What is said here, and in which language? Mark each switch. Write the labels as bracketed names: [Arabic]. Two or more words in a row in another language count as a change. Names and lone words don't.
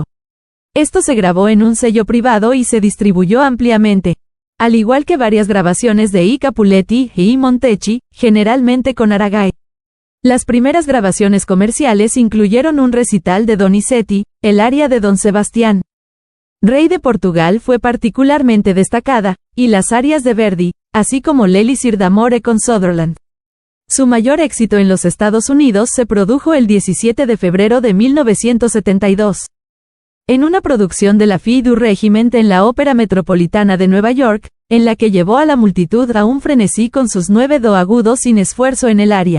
[Spanish] Esto se grabó en un sello privado y se distribuyó ampliamente, al igual que varias grabaciones de I Capuletti y Montecchi, generalmente con Aragay. Las primeras grabaciones comerciales incluyeron un recital de Donizetti, el aria de Don Sebastián, Rey de Portugal fue particularmente destacada, y las arias de Verdi, así como l'Elisir d'amore con Sutherland. Su mayor éxito en los Estados Unidos se produjo el 17 de febrero de 1972. En una producción de la Fille du Regiment en la Ópera Metropolitana de Nueva York, en la que llevó a la multitud a un frenesí con sus 9 do agudos sin esfuerzo en el aria.